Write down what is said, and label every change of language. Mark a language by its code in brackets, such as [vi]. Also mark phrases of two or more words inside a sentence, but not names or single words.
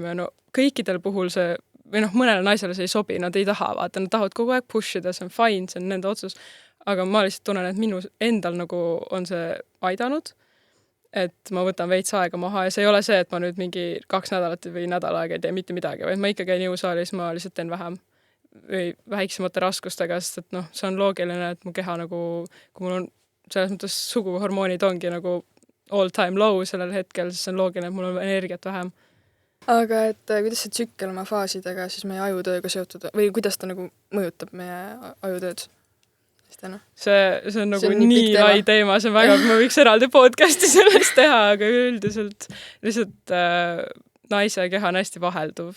[et] ja kõikidel puhul see, või mõnele naisele see ei sobi, nad ei taha, vaata, nad tahavad kogu aeg pushida, see on fine, see on nende otsus, aga ma lihtsalt tunnen, et minu endal on see aidanud, et ma võtan veits aega maha ja see ei ole see, et ma nüüd mingi 2 nädalat või nädal aega ei tee mitte midagi, vaid ma ikka käin jõusaalis, ma lihtsalt teen vähem või väiksemate raskustega, sest et see on loogiline, et mu keha kui mul on selles mõttes suguhormoonid ongi [en] all time low [et] sellel hetkel, siis see on loogiline, et mul on energiat vähem aga et kuidas see tsükkel oma faasidega siis meie ajutööga seotud või kuidas ta nagu mõjutab meie ajutööd? See on nagu nii lai teema, see on väga, ma võiks eraldi podcasti sellest teha, aga üldiselt lihtsalt naise keha on hästi vahelduv.